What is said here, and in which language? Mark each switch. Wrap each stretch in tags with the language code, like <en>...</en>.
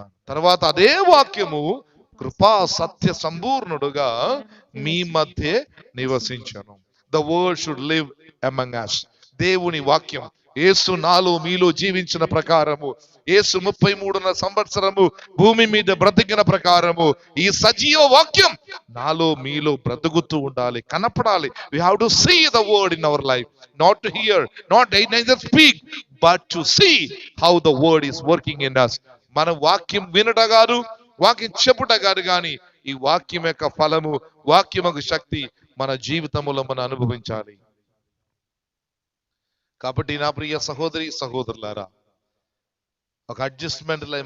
<te>తర్వాత అదే వాక్యము కృపా సత్య సంపూర్ణుడుగా మీ మధ్య నివసించను.</te> <en>The word should live among us.</en> <te>దేవుని వాక్యం యేసు నాలో మీలో జీవించిన ప్రకారము, యేసు 33 సంవత్సరము భూమి మీద బ్రతికిన ప్రకారము ఈ సజీవ వాక్యం నాలో మీలో బ్రతుకుతూ ఉండాలి, కనపడాలి.</te> <en>We have to see the word in our life, not to hear, not neither speak, but to see how the word is working in us.</en> <te>మన వాక్యం వినట కాదు, వాక్యం చెప్పుట కాదు, కానీ ఈ వాక్యం యొక్క ఫలము, వాక్యం యొక్క శక్తి మన జీవితంలో మనం అనుభవించాలి. కాబట్టి నా ప్రియ సహోదరి సహోదరులారా, ఒక అడ్జస్ట్మెంట్ లైఫ్.</te>